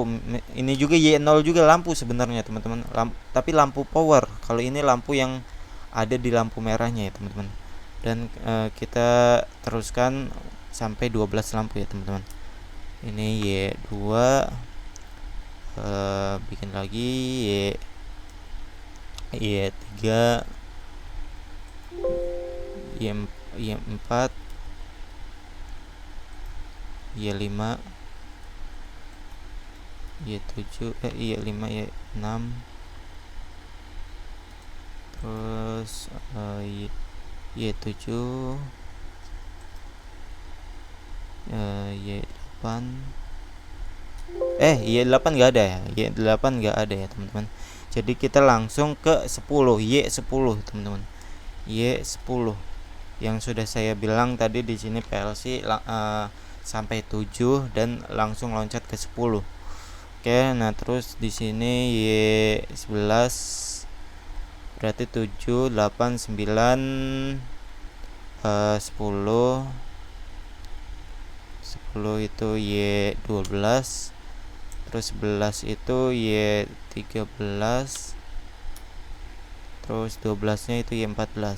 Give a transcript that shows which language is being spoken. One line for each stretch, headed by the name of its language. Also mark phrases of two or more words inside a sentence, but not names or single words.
Indonesian: Ini juga Y0 juga lampu sebenarnya teman-teman, tapi lampu power. Kalau ini lampu yang ada di lampu merahnya ya teman-teman. Dan kita teruskan sampai 12 lampu ya teman-teman. Ini Y2, bikin lagi Y3, Y4, Y5, Y7, Y5, Y6, terus Y7, Y8. Y8 nggak ada ya. Y8 nggak ada ya teman-teman. Jadi kita langsung ke 10, Y10 teman-teman. Y10 yang sudah saya bilang tadi di sini PLC sampai 7 dan langsung loncat ke 10. Oke, nah terus di sini Y11 berarti 7, 8, 9, 10 itu Y12, terus 11 itu Y13, terus 12 nya itu Y14.